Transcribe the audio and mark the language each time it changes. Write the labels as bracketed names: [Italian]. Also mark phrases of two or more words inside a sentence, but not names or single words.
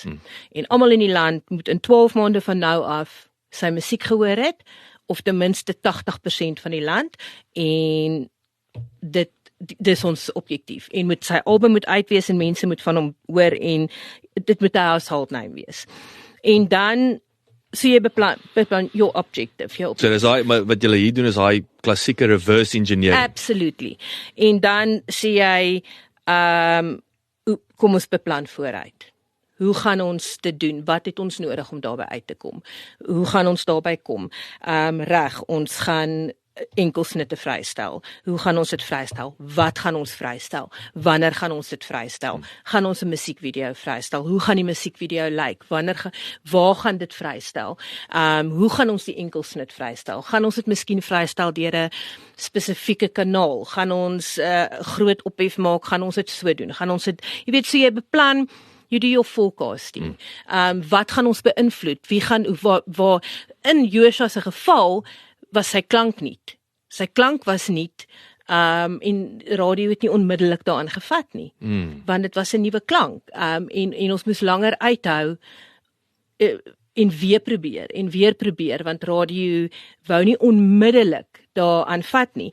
[Afrikaans] En almal in die land moet in 12 maande van nou af sy musiek gehoor het, of ten minste 80% van die land, en dis ons objektief. En sy album moet uitwees en mense moet van hom hoor en dit moet 'n [English] household name [Afrikaans] wees. En dan so jy beplan [English] your objective. [Afrikaans] So dis wat julle hier doen is daai klassieke [English] reverse engineering. [Afrikaans] Absolutely. En dan sê jy kom ons beplan vooruit. Hoe gaan ons dit doen? Wat het ons nodig om daarby uit te kom? Hoe gaan ons daarby kom? Reg, ons gaan enkelsnitte vrystel. Hoe gaan ons dit vrystel? Wat gaan ons vrystel? Wanneer gaan ons dit vrystel? Gaan ons 'n musiekvideo vrystel? Hoe gaan die musiekvideo lyk? Waar gaan dit vrystel? Hoe gaan ons die enkelsnit vrystel? Gaan ons dit miskien vrystel deur 'n spesifieke kanaal? Gaan ons groot ophef maak? Gaan ons dit so doen? Gaan ons dit, jy weet, so jy beplan, [English] you do your forecasting. [Afrikaans] Wat gaan ons beïnvloed? Wie gaan waar in Joshua se geval was sy klank nie. Sy klank was nie, en radio het nie onmiddellik daaraan gevat nie, want dit was 'n nuwe klank, en ons moes langer uithou, en weer probeer, want radio wou nie onmiddellik daaraan vat nie.